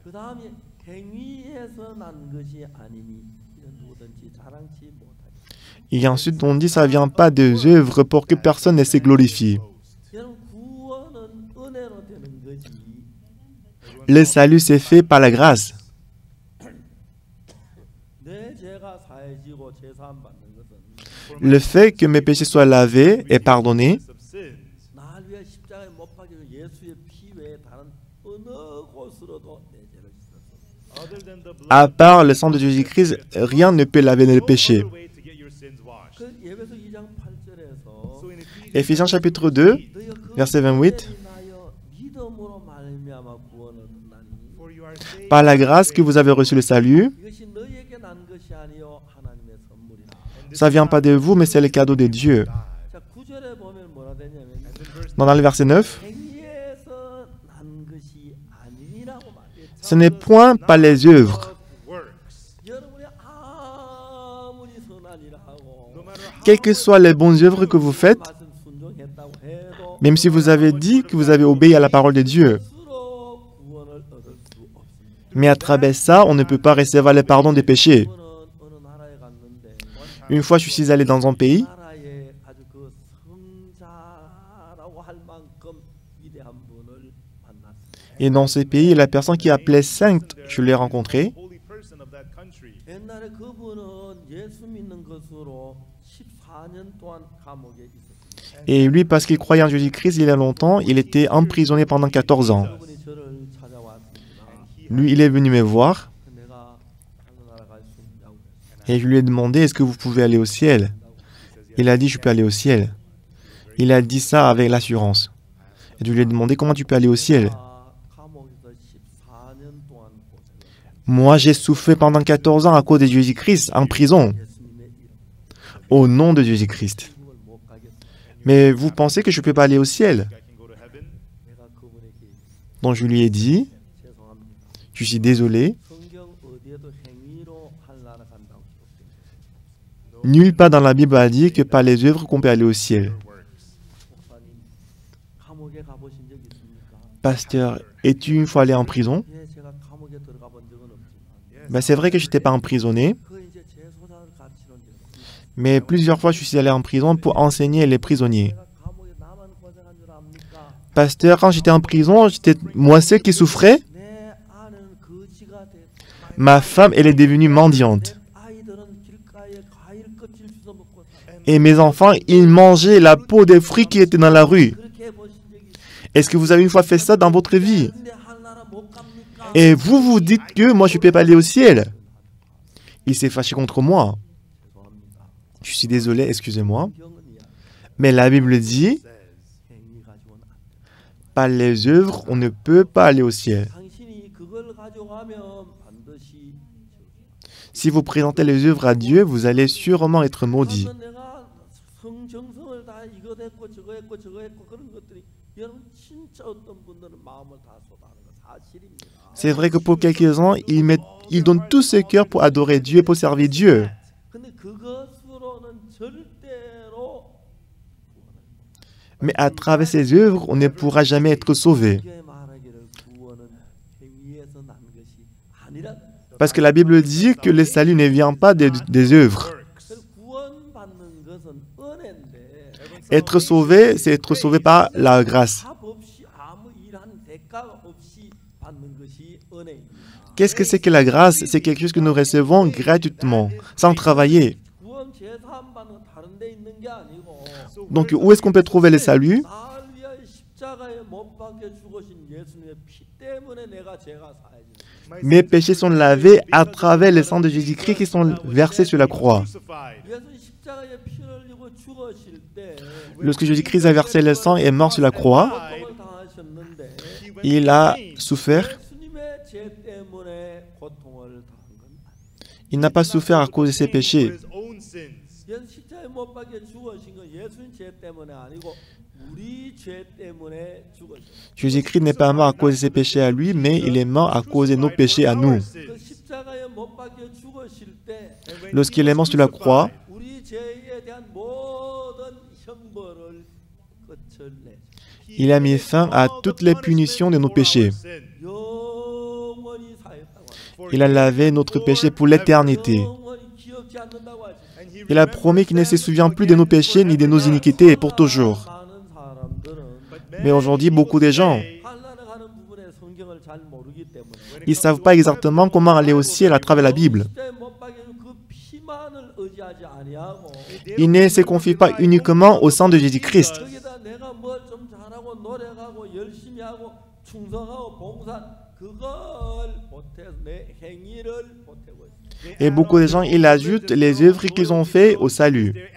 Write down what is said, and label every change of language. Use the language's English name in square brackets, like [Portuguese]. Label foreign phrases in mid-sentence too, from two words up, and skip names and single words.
[French] Et ensuite, on dit que ça ne vient pas des œuvres pour que personne ne se glorifie. le salut s'est fait par la grâce. [Korean] 내 죄가 사해지고 제사함 받는 것은 [French] Le fait que mes péchés soient lavés et pardonnés, [Korean] 나를 위해 십자가에 못 박혀진 예수의 피 외에 다른 어느 곳으로도 내 죄를 씻었어. [French] à part le sang de Jésus-Christ, rien ne peut laver le péché. [Korean] 그 예배서 2장 8절에서 [French] Éphésiens chapitre 2, verset 28. [Korean] 믿음으로 말미암아 구원을 얻나니 [French] Par la grâce que vous avez reçu le salut, [Korean] 이것이 너희에게 난 것이 아니요 하나님의 선물이라. [French] ça vient pas de vous, mais c'est le cadeau de Dieu. [Korean] 자, 9절에 보면 뭐라 되냐면 [French] Dans le verset 9, [Korean] 행위에서 난 것이 아니라고 말해요. [French] ce n'est point par les œuvres. [Korean] 여러분이 아무리 선한이라 하고 [French] Quelles que soient les bonnes œuvres que vous faites, [Korean] 말씀 순종했다고 해도 [French] même si vous avez dit que vous avez obéi à la parole de Dieu, [Korean] 스스로 구원을 얻을 수 없습니다. [French] mais à travers ça, on ne peut pas recevoir le pardon des péchés. [Korean] 저는 어느 나라에 갔는데 [French] Une fois, je suis allé dans un pays, [Korean] 나라에 아주 그 성자라고 할 만큼 위대한 분을 만났어요. [French] et dans ce pays, la personne qui appelait sainte, je l'ai rencontrée. [Korean] 옛날에 그분은 예수 믿는 것으로 14년 동안 감옥에 있었습니다. [French] Et lui, parce qu'il croyait en Jésus-Christ il y a longtemps, il était emprisonné pendant 14 ans. [Korean] 그분이 저를 찾아왔습니다. [French] Lui, il est venu me voir [Korean] 내가 하늘 나라 갈 수 있냐고 그랬어요. [French] et je lui ai demandé, est-ce que vous pouvez aller au ciel? Il a dit, je peux aller au ciel. Il a dit ça avec l'assurance. Et je lui ai demandé, comment tu peux aller au ciel? [Korean] 감옥에서 14년 동안 고생을 [French] Moi, j'ai souffert pendant 14 ans à cause de Jésus-Christ en prison, [Korean] 예수님의 이름 [French] au nom de Jésus-Christ. [Korean] 그걸 못 가겠어요. [French] Mais vous pensez que je ne peux pas aller au ciel? [Korean] 내가 그분에게 [French] Donc je lui ai dit, [Korean] 죄송합니다. [French] je suis désolé, [Korean] 성경 어디에도 행위로 하늘나라 간다고 기록된 거. [French] nulle part dans la Bible a dit que par les œuvres qu'on peut aller au ciel. [Korean] 목사님, 감옥에 가보신 적 있습니까? [French] Pasteur, es-tu une fois allé en prison? [Korean] 예, 제가 감옥에 들어가 본 적은 없지만 [French] Ben, c'est vrai que je n'étais pas emprisonné, [Korean] 그 이제 재소자를 가르치는 적 있습니다. [French] mais plusieurs fois je suis allé en prison pour enseigner les prisonniers. [Korean] 내가 감옥에 나만 고생한 줄 압니까? [French] Pasteur, quand j'étais en prison, j'étais moi seul qui souffrais. [Korean] 내 아내는 거지가 됐고 [French] Ma femme, elle est devenue mendiante. [Korean] 아이들은 길가에 과일 껍질 주워 먹고 살아요. [French] Et mes enfants, ils mangeaient la peau des fruits qui étaient dans la rue. [Korean] 그렇게 해보신 적이 있어요? [French] Est-ce que vous avez une fois fait ça dans votre vie? [Korean] 근데 하늘나라 못 갑니까? [French] Et vous vous dites que moi je ne peux pas aller au ciel. Il s'est fâché contre moi. [Korean] 죄송합니다. [French] Je suis désolé, excusez-moi. [Korean] 성경은 이야 [French] Mais la Bible dit, [Korean] 행위 가지고는 안 돼. [French] par les œuvres, on ne peut pas aller au ciel. [Korean] 당신이 그걸 가져가면 반드시 [French] Si vous présentez les œuvres à Dieu, vous allez sûrement être maudit. [Korean] 저는 내가 성정성을 다 이거 했고 저거 했고 저거 했고 그런 것들이 여러분 진짜 어떤 분들은 마음을 다 쏟아하는 거 사실입니다. [French] C'est vrai que pour quelques-uns, ils donnent tout ce cœur pour adorer Dieu et pour servir Dieu. [Korean] 근데 그것으로는 절대로 [French] Mais à travers ces œuvres, on ne pourra jamais être sauvé. [Korean] 성경에 말하기를 구원은 행위에서 난 것이 아니라 [French] Parce que la Bible dit que le salut ne vient pas des œuvres. [Korean] 구원받는 것은 은혜인데 [French] Être sauvé, c'est être sauvé par la grâce. [Korean] 값 없이 아무 일한 대가 없이 받는 것이 은혜입니다. [French] Qu'est-ce que c'est que la grâce? C'est quelque chose que nous recevons gratuitement, sans travailler. [Korean] 구원 제사함 받는 건 다른 데 있는 게 아니고 [French] Donc, où est-ce qu'on peut trouver le salut? [Korean] 나를 위하여 십자가에 못 박혀 죽으신 예수님의 피 때문에 내가 죄가 사해진 [French] Mes péchés sont lavés à travers le sang de Jésus-Christ qui sont versés sur la croix. [Korean] 예수 십자가에 피를 흘리고 죽으실 때 [French] Lorsque Jésus-Christ a versé le sang et est mort sur la croix, [Korean] 고통을 당하셨는데 [French] il a souffert. [Korean] 예수님의 죄 때문에 고통을 당한 건 아니에요. [French] Il n'a pas souffert à cause de ses péchés. [Korean] 예수 십자가에 못 박혀 죽으신 건 예수님 죄 때문에 아니고 우리 죄 때문에 죽으셨어요. [French] Jésus-Christ n'est pas mort à cause de ses péchés à lui, mais il est mort à cause de nos péchés à nous. [Korean] 그 십자가에 못 박혀 죽으실 때 [French] Lorsqu'il est mort sur la croix, [Korean] 우리 죄에 대한 모든 형벌을 끝을내 [French] il a mis fin à toutes les punitions de nos péchés. [Korean] 영원히 사했다고 하죠. [French] Il a lavé notre péché pour l'éternité. [Korean] 영원히 기억지 않는다고 하죠. [French] Il a promis qu'il ne se souvient plus de nos péchés ni de nos iniquités pour toujours. [Korean] 많은 사람들은 [French] Mais aujourd'hui, beaucoup de gens, [Korean] 하늘나라 가는 부분에 성경을 잘 모르기 [French] Ils ne savent pas exactement comment aller au ciel à travers la Bible. Ils ne se confient pas uniquement au sang de Jésus-Christ. Et beaucoup de gens, ils ajoutent les œuvres qu'ils ont faites au salut.